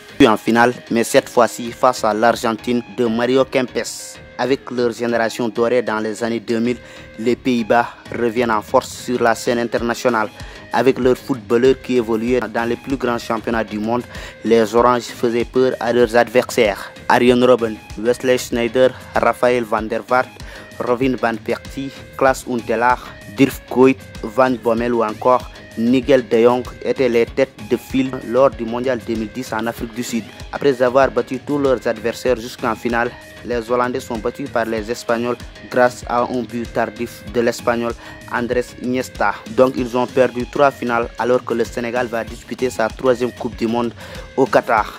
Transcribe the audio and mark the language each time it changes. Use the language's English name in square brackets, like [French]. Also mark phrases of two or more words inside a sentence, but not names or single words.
[French] Puis en finale, mais cette fois-ci face à l'Argentine de Mario Kempes. Avec leur génération dorée dans les années 2000, les Pays-Bas reviennent en force sur la scène internationale. Avec leurs footballeurs qui évoluaient dans les plus grands championnats du monde, les Oranges faisaient peur à leurs adversaires. Arjen Robben, Wesley Sneijder, Raphaël van der Vaart, Robin van Persie, Klaas Huntelaar, Dirk Kuyt, Van Bommel ou encore Nigel de Jong étaient les têtes de file lors du Mondial 2010 en Afrique du Sud. Après avoir battu tous leurs adversaires jusqu'en finale, les Hollandais sont battus par les Espagnols grâce à un but tardif de l'Espagnol Andrés Iniesta. Donc ils ont perdu 3 finales alors que le Sénégal va disputer sa 3e Coupe du Monde au Qatar.